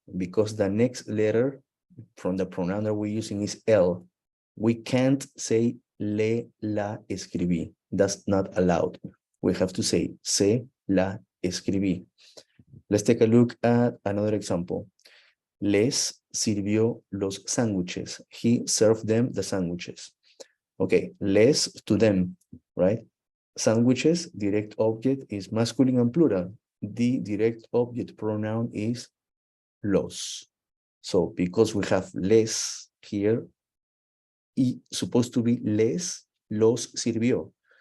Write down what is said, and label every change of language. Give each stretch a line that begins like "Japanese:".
English: Because the next letter from the pronoun that we're using is L. We can't say
Spanish: le, la, escribí.
English: That's not allowed. We have to say
Spanish: se, la, escribí.
English: Let's take a look at another example.
Spanish: Les sirvió los sándwiches.
English: He served them the sandwiches. Okay, les to them, right? Sandwiches, direct object is masculine and plural. The direct object pronoun is los. So because we have les here, it's supposed to be
Spanish: les los sirvió.